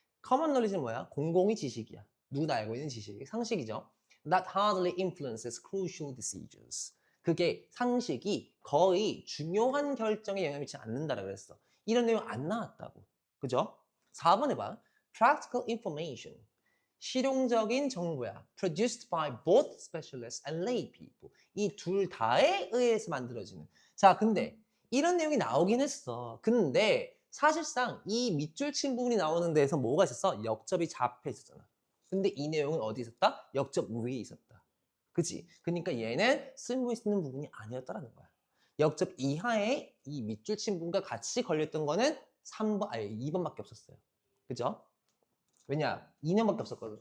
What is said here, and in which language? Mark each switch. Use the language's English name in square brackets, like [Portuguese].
[Korean] common knowledge는 뭐야? 공공의 지식이야. 누구나 알고 있는 지식, 상식이죠. [English] That hardly influences crucial decisions. [Korean] 그게 상식이 거의 중요한 결정에 영향을 미치지 않는다라고 그랬어. 이런 내용 안 나왔다고. 그죠? 4번 해봐. [English] Practical information. [Korean] 실용적인 정보야. [English] Produced by both specialists and lay people. [Korean] 이 둘 다에 의해서 만들어지는. 자, 근데 이런 내용이 나오긴 했어. 근데 사실상 이 밑줄 친 부분이 나오는 데에서 뭐가 있었어? 역접이 잡혀 있었잖아. 근데 이 내용은 어디 있었다? 역접 위에 있었다. 그치? 그러니까 얘는 쓸모 있는 부분이 아니었다라는 거야. 역접 이하에 이 밑줄 친 부분과 같이 걸렸던 거는 2번밖에 없었어요. 그죠? 왜냐? 2년밖에 없었거든.